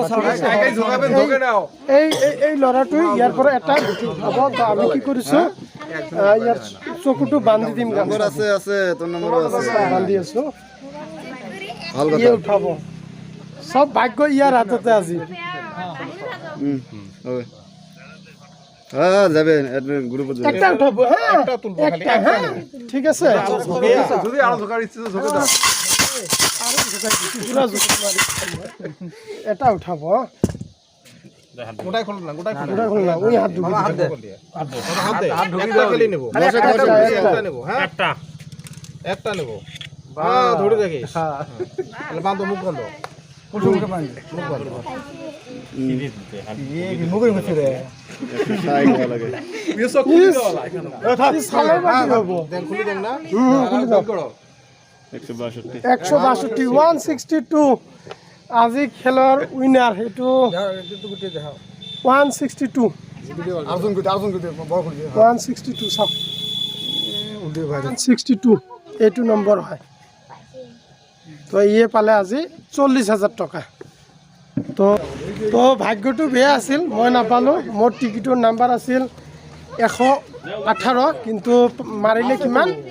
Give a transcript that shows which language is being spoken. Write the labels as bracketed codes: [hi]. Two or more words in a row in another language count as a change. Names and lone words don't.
[as] এই ল'ৰাটো ইয়াৰ পৰা এটা গুটি হ'ব তো আমি কি কৰিছো ইয়াৰ চকুটো বান্ধি দিম নম্বৰ আছে তোৰ নম্বৰ আছে বান্ধি আছো ভাল কথা ইয়ে উঠাব সব ভাগ্য ইয়ার হাততে আজি [bn] ওকে হ্যাঁ যাবে গ্রুপে যাবে একটা উঠাবো হ্যাঁ একটা তুলবো খালি একটা ঠিক আছে যদি আরো ঝোকার ইচ্ছে ঝোকে দাও আরো ঝোকার পুরো ঝোকা মারি এটা উঠাবো গোটাই খোল না গোটাই খোল না ওই হাত ঢুকি হাত ঢুকি দাও খেলি নেব একটা নেব হ্যাঁ একটা নেব বা ধরে রাখিস হ্যাঁ তাহলে বাঁধো মুখ বন্ধ মুখে বাঁধো মুখ বন্ধ কি মুখের মধ্যে রে সাই গলা লাগে [hi] ये सब [bn] খুলে দাও এখানে সালাই বাকি হবে দেন খুলে দেন না [as] খুলে দাও 162 আজি খেলৰ উইনাৰ এটো 162 162 চাওক 162 এইটো নম্বৰ হয় তো ইয়ে পালে আজি 40,000 টকা তো ভাগ্যটো বেয়া আছিল মই নাপালোঁ মোৰ টিকেটৰ নাম্বাৰ আছিল 118 কিন্তু মাৰিলে কিমান